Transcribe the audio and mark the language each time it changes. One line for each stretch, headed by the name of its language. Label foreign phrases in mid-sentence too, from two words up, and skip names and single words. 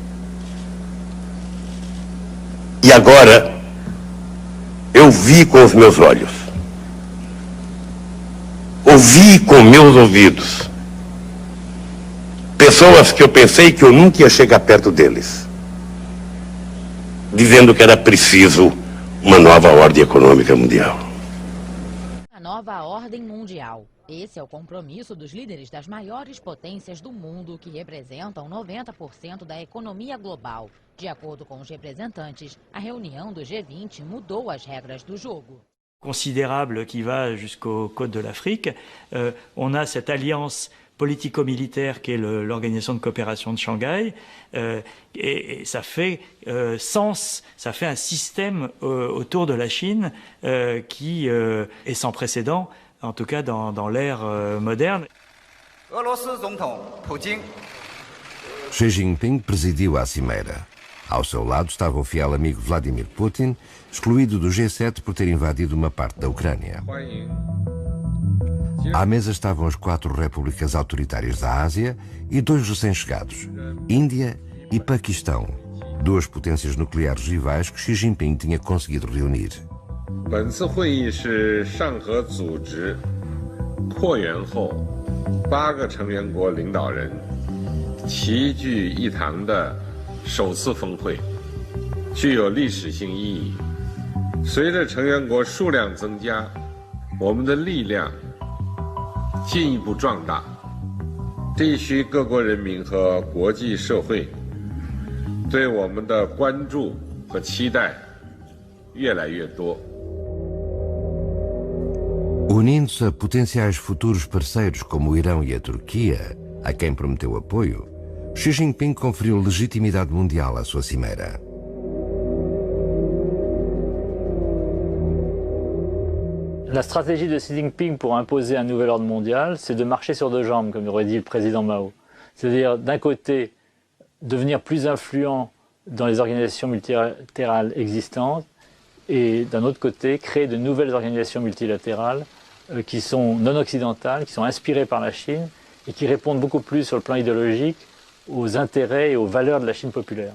Portuguese: E agora eu vi com os meus olhos, ouvi com meus ouvidos, pessoas que eu pensei que eu nunca ia chegar perto deles, dizendo que era preciso uma nova ordem econômica mundial. A nova ordem mundial. Esse é o compromisso dos líderes das maiores potências do mundo, que representam 90% da economia global. De acordo com os representantes, a reunião do G20 mudou as regras do jogo.
French: Considérable qui va jusqu'aux côtes de l'Afrique. On a cette alliance politico-militaire qui est l'Organisation de coopération de Shanghai, et ça fait sens, ça fait un système autour de la Chine qui est sans précédent, en tout cas dans l'ère moderne.
Portuguese: Xi Jinping presidiu a cimeira. Ao seu lado estava o fiel amigo Vladimir Putin, excluído do G7 por ter invadido uma parte da Ucrânia. À mesa estavam as 4 repúblicas autoritárias da Ásia e 2 recém-chegados, Índia e Paquistão, 2 potências nucleares rivais que Xi Jinping tinha conseguido reunir.
Chinese: 本次会议是上合组织扩员后8个成员国领导人齐聚一堂的首次峰会，具有历史性意义。随着成员国数量增加，我们的力量进一步壮大，地区各国人民和国际社会对我们的关注和期待越来越多。
Portuguese: Unindo-se a potenciais futuros parceiros como o Irão e a Turquia, a quem prometeu apoio, Xi Jinping conferiu legitimidade mundial à sua cimeira.
French: La stratégie de Xi Jinping pour imposer un nouvel ordre mondial, c'est de marcher sur 2 jambes, comme aurait dit le président Mao. C'est-à-dire, d'un côté, devenir plus influent dans les organisations multilatérales existantes, et d'un autre côté, créer de nouvelles organisations multilatérales qui sont non occidentales, qui sont inspirées par la Chine, et qui répondent beaucoup plus sur le plan idéologique aux intérêts et aux valeurs de la Chine populaire.